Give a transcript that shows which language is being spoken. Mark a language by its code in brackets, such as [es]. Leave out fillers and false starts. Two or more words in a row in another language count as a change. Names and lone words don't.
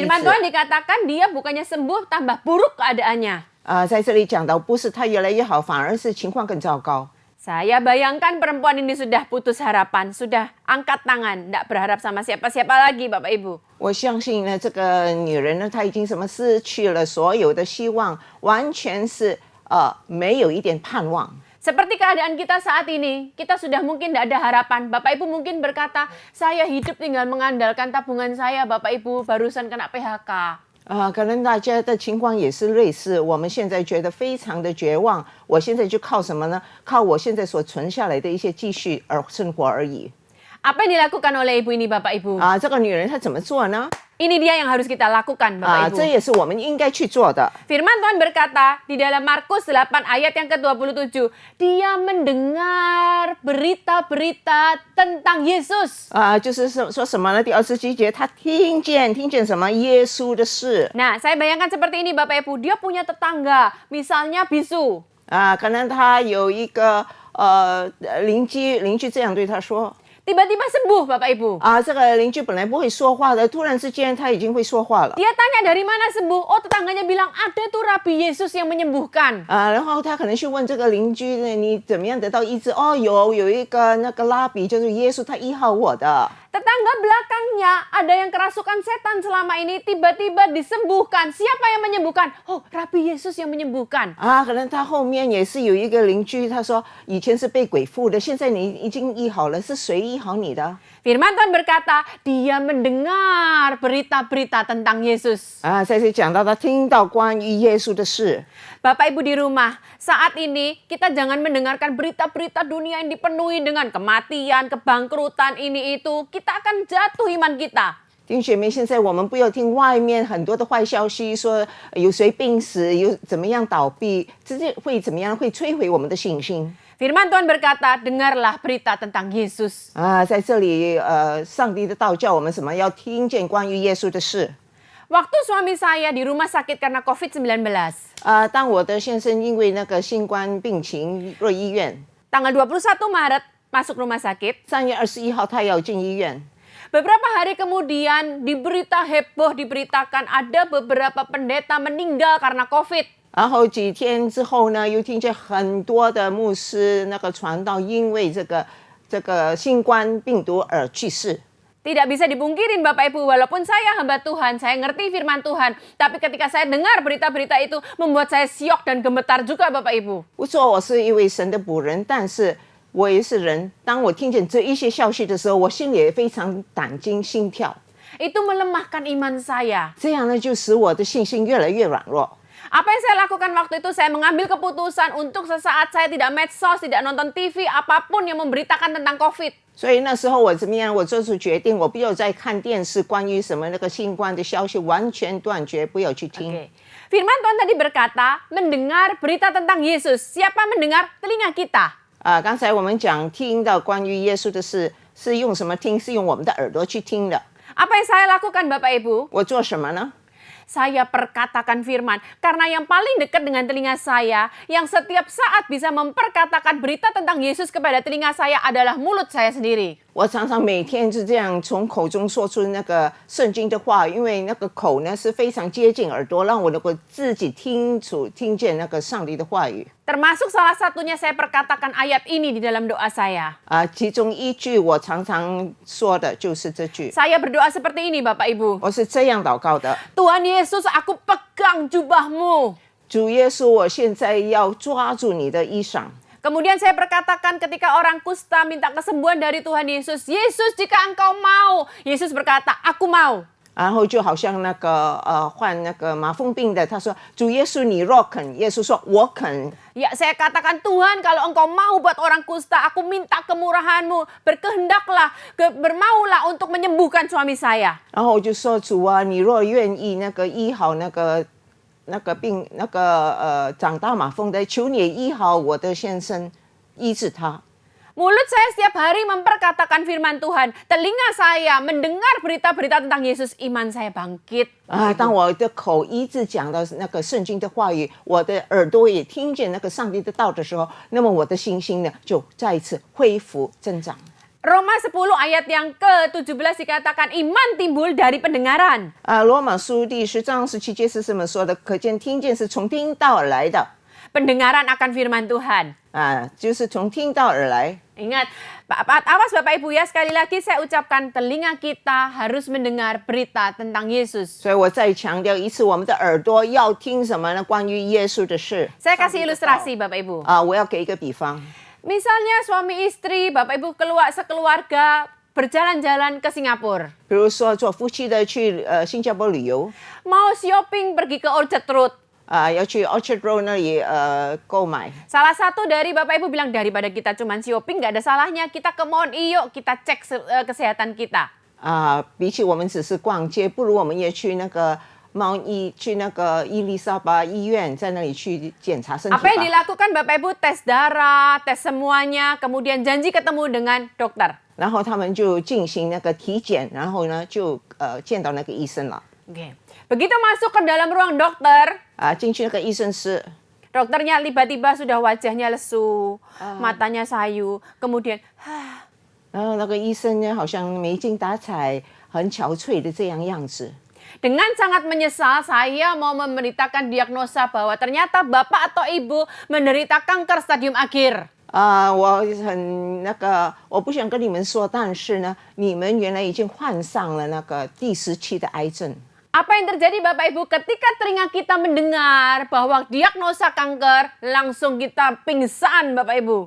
[id] Firman Tuhan dikatakan dia bukannya sembuh, tambah buruk keadaannya. [zh] 在这里讲到，不是他越来越好，反而是情况更糟糕。 [id] Saya bayangkan perempuan ini sudah putus harapan, sudah angkat tangan, tidak berharap sama siapa-siapa lagi Bapak Ibu. [zh] 我相信呢，这个女人呢，她已经失去了所有的希望，完全是没有一点盼望。 [id] Seperti keadaan kita saat ini, kita sudah mungkin tidak ada harapan. Bapak Ibu mungkin berkata, saya hidup tinggal mengandalkan tabungan saya, Bapak Ibu barusan kena PHK. [zh] 可能大家的情况也是类似，我们现在觉得非常的绝望。我现在就靠什么呢？靠我现在所存下来的一些积蓄而生活而已。 [id] Apa yang dilakukan oleh ibu ini Bapak Ibu? [zh] 这个女人她怎么做呢？ [id] Ini dia yang harus kita lakukan Bapak Ibu. [zh] 这也是我们应该去做的。 [id] Firman Tuhan berkata di dalam Markus 8 ayat yang ke-27, dia mendengar berita-berita tentang Yesus. [zh] 就是说什么呢？第27节，她听见什么？耶稣的事。 [id] Nah, saya bayangkan seperti ini Bapak Ibu, dia punya tetangga, misalnya bisu. [zh] 可能她有一个邻居这样对她说。 [id] Tiba-tiba sembuh Bapak Ibu. [zh] 这个邻居本来不会说话的，突然之间他已经会说话了。 [id] Dia tanya dari mana sembuh? Oh, tetangganya bilang ada tuh Rabi Yesus yang menyembuhkan. [zh] 然后他可能去问这个邻居呢，你怎么样得到医治？有一个那个拉比就是耶稣，他医好我的。 [id] Tetangga belakangnya ada yang kerasukan setan selama ini tiba-tiba disembuhkan. Siapa yang menyembuhkan? Oh, Rabi Yesus yang menyembuhkan. [zh] 可能他后面也是有一个邻居，他说以前是被鬼附的，现在你已经医好了，是谁医好你的？ [id] Firman Tuhan berkata, dia mendengar berita-berita tentang Yesus. [zh] 在这里讲到他听到关于耶稣的事。 [id] Bapak Ibu di rumah, saat ini kita jangan mendengarkan berita-berita dunia yang dipenuhi dengan kematian, kebangkrutan, ini itu. Kita akan jatuh iman kita. [zh] 弟兄姐妹，现在我们不要听外面很多的坏消息，说有谁病死，有怎么样倒闭，这会怎么样？会摧毁我们的信心。 [id] Firman Tuhan berkata, dengarlah berita tentang Yesus. [zh] 在这里，上帝的道教我们什么？要听见关于耶稣的事。 [id] Waktu suami saya di rumah sakit karena COVID-19, [zh] 当我的先生因为那个新冠病情入医院， [id] tanggal 21 Maret masuk rumah sakit. [zh] 3月21号他要进医院。 [id] Beberapa hari kemudian di berita heboh diberitakan ada beberapa pendeta meninggal karena COVID. [zh] 然后几天之后呢，又听见很多的牧师那个传道，因为这个新冠病毒而去世。 [id] Tidak bisa dipungkirin Bapak Ibu, walaupun saya hamba Tuhan, saya ngerti firman Tuhan. Tapi ketika saya dengar berita-berita itu membuat saya syok dan gemetar juga Bapak Ibu. [zh] 不错，我是一位神的仆人，但是我也是人。当我听见这一些消息的时候，我心里也非常胆惊心跳。 [id] Itu melemahkan iman saya. [zh] 这样呢，就使我的信心越来越软弱。 [id] Apa yang saya lakukan waktu itu, saya mengambil keputusan untuk sesaat saya tidak medsos, tidak nonton TV, apapun yang memberitakan tentang COVID. [zh] 所以那时候我怎么样？我做出决定，我不要再看电视关于什么那个新冠的消息，完全断绝，不要去听。 [id] Oke. Firman Tuhan tadi berkata, mendengar berita tentang Yesus. Siapa mendengar? Telinga kita. [zh] 刚才我们讲听到关于耶稣的事，是用什么听？是用我们的耳朵去听的。 [id] Apa yang saya lakukan Bapak Ibu? [zh] 我做什么呢？ [id] Saya perkatakan firman, karena yang paling dekat dengan telinga saya, yang setiap saat bisa memperkatakan berita tentang Yesus kepada telinga saya adalah mulut saya sendiri. [zh] 我常常每天是这样从口中说出那个圣经的话，因为那个口呢是非常接近耳朵，让我能够自己听见那个上帝的话语。 [id] Termasuk salah satunya saya perkatakan ayat ini di dalam doa saya. [zh] 其中一句我常常说的就是这句， [id] Saya berdoa seperti ini Bapak Ibu. [zh] 我是这样祷告的： [id] Tuhan Yesus, aku pegang jubahmu. [zh] 主耶稣，我现在要抓住你的衣裳。 [id] Kemudian saya perkatakan ketika orang kusta minta kesembuhan dari Tuhan Yesus, Yesus jika engkau mau. Yesus berkata, aku mau. [zh] 然后就好像那个患那个麻风病的，他说：“主耶稣，你若肯。” 耶稣说：“我肯。” [id] Ya saya katakan Tuhan kalau engkau mau buat orang kusta, aku minta kemurahan-Mu. Berkehendaklah, bermaulah untuk menyembuhkan suami saya. [zh] 然后我就说：“主啊，你若愿意那个医好那个病长大麻风的，求你医好我的先生，医治他。” [id] Mulut saya setiap hari memperkatakan firman Tuhan. Telinga saya mendengar berita-berita tentang Yesus, iman saya bangkit. [zh] 当我的口一直讲到那个圣经的话语，我的耳朵也听见那个上帝的道的时候，那么我的信心呢就再一次恢复增长。 [id] Roma 10 ayat yang ke-17 dikatakan iman timbul dari pendengaran. [zh] 罗马书第10章17节是这么说的，可见听见是从听道而来的。 [id] Pendengaran akan firman Tuhan. [zh] 就是从听道而来。 [id] Ingat, awas Bapak Ibu ya, sekali lagi saya ucapkan telinga kita harus mendengar berita tentang Yesus. [zh] 所以我再强调一次，我们的耳朵要听什么呢？关于耶稣的事。 [id] Saya kasih ilustrasi Bapak Ibu. [zh] 我要给一个比方。 [id] Misalnya suami istri, Bapak Ibu sekeluarga berjalan-jalan ke Singapura. [zh] 比如说做夫妻的去新加坡旅游， [id] Mau shopping pergi ke Orchard Road. [zh] 要去 Orchard Road 那里购买。 [id] Salah satu dari Bapak Ibu bilang daripada kita cuma shopping nggak ada salahnya kita ke Mount Iyo kita cek kesehatan kita. [zh] 比起我们只是逛街，不如我们也去那个去那个伊丽莎白医院，在那里去检查身体吧。 [id] Apa yang dilakukan Bapak Ibu tes darah, tes semuanya, kemudian janji ketemu dengan dokter. [zh] 然后他们就进行那个体检，然后呢就见到那个医生了。 [id] Oke. Begitu masuk ke dalam ruang dokter, [zh] 进去那个医生室， [id] dokternya tiba-tiba sudah wajahnya lesu, matanya sayu, kemudian [zh] 然后那个医生呢好像没精打采，很憔悴的这样样子。 [id] dengan sangat menyesal saya mau memberitakan diagnosa bahwa ternyata bapak atau ibu menderita kanker stadium akhir. [zh] 我很我不想跟你们说，但是呢，你们原来已经患上了那个第10期的癌症。 [id] Apa yang terjadi Bapak Ibu ketika telinga kita mendengar bahwa diagnosa kanker, langsung kita pingsan Bapak Ibu.